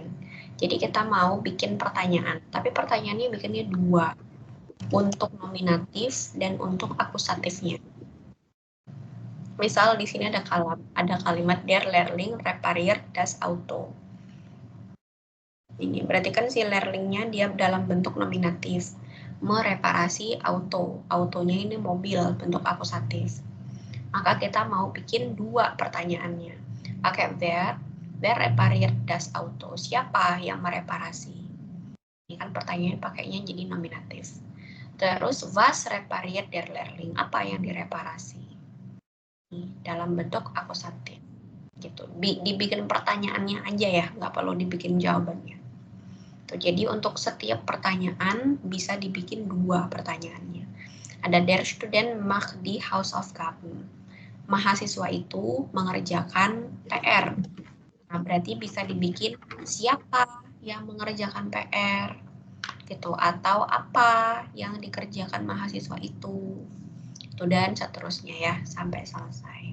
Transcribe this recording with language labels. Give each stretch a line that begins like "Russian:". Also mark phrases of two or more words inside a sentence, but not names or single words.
Indonesian: Jadi kita mau bikin pertanyaan, tapi pertanyaannya bikinnya dua, untuk nominatif dan untuk akusatifnya. Misal di sini ada kalimat
German: der Lehrling repariert das Auto.
Indonesian: Ini berarti kan si Lehrlingnya dia dalam bentuk nominatif, mereparasi auto. Autonya ini mobil, bentuk akusatif. Maka kita mau bikin dua pertanyaannya. Pakai
German: wer repariert das Auto.
Indonesian: Siapa yang mereparasi? Ini kan pertanyaan pakainya jadi nominatif. Terus
German: was repariert der Lehrling?
Indonesian: Apa yang direparasi? Dalam bentuk akusatif. Gitu. Dibikin pertanyaannya aja ya, nggak perlu dibikin jawabannya. Tuh, jadi untuk setiap pertanyaan bisa dibikin dua pertanyaannya. Ada
German: der Student macht die Hausaufgaben.
Indonesian: Mahasiswa itu mengerjakan PR. Nah, berarti bisa dibikin siapa yang mengerjakan PR gitu, atau apa yang dikerjakan mahasiswa itu. Dan seterusnya ya sampai selesai.